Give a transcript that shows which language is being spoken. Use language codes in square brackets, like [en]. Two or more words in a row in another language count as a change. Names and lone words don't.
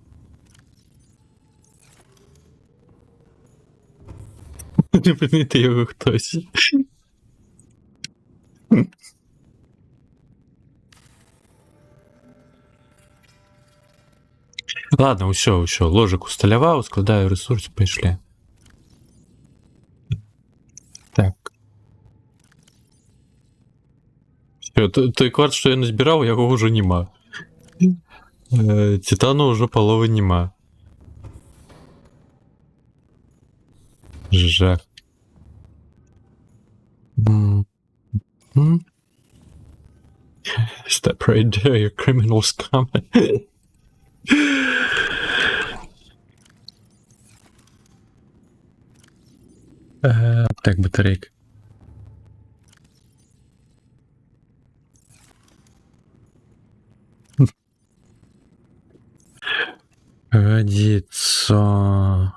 [uk] Не поміти його хтось. Ладно, [be] усё, ложик усталяваў, складаю ресурс, пайшлі. Так. Всё, той кварц, што я назбіраў, яго ўжо нема. Титану ўжо паловы нема. Жах. [en] Step right there, you criminal scum. [be] Так, батарейка. [ru] Годится.